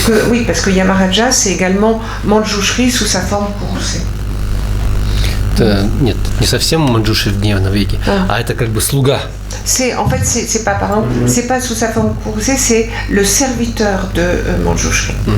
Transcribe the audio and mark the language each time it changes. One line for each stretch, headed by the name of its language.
French: Oui, parce que Yamaraja c'est également Manjushri sous sa forme Kuruse.
Russian: Это, нет, не совсем Манджуши в гневном веке, а это как бы слуга.
French: En fait, c'est pas, pardon, c'est pas sous sa forme Kuruse, c'est le serviteur de Manjushri.